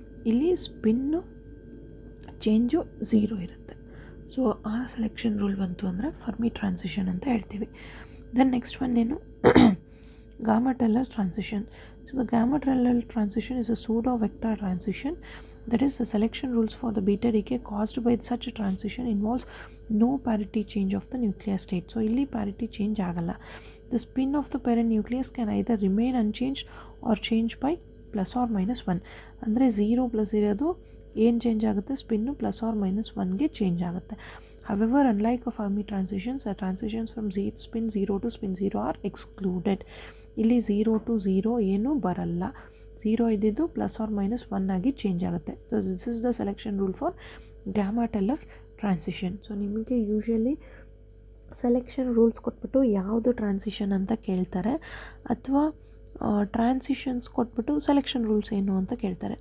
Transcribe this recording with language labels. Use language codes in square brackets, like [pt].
[kn] ಇಲ್ಲಿ spin change 0 ಇರುತ್ತೆ. So ಆ ಸೆಲೆಕ್ಷನ್ ರೂಲ್ ಬಂತು ಅಂದರೆ ಫರ್ಮಿ ಟ್ರಾನ್ಸಿಷನ್ ಅಂತ ಹೇಳ್ತೀವಿ. [en] then next one [kn] ಏನು? [en] Gamow Teller transition. So the Gamow Teller transition is a pseudo vector transition. That is, the selection rules for the beta decay caused by such a transition involves no parity change of the nuclear state. [kn] So illi parity change agalla. [en] The spin of the parent nucleus can either remain unchanged or change by plus or minus 1. [kn] ಅಂದರೆ 0 plus ಇರೋದು ಏನು change ಆಗುತ್ತೆ? Spin plus R minus 1ಗೆ change ಆಗುತ್ತೆ. [en] However, unlike a Fermi transitions, the transitions from spin 0 to spin 0 are excluded. [kn] ಇಲ್ಲಿ 0 to 0 ಏನು ಬರಲ್ಲ. 0 ಇದ್ದಿದ್ದು plus R minus 1 ಆಗಿ ಚೇಂಜ್ ಆಗುತ್ತೆ. [en] So this is the selection rule for Gamow Teller transition. [kn] So ನಿಮಗೆ usually selection rules ಕೊಟ್ಬಿಟ್ಟು ಯಾವುದು transition ಅಂತ ಕೇಳ್ತಾರೆ, ಅಥವಾ ಟ್ರಾನ್ಸಿಷನ್ಸ್ ಕೊಟ್ಬಿಟ್ಟು ಸೆಲೆಕ್ಷನ್ ರೂಲ್ಸ್ ಏನು ಅಂತ ಕೇಳ್ತಾರೆ.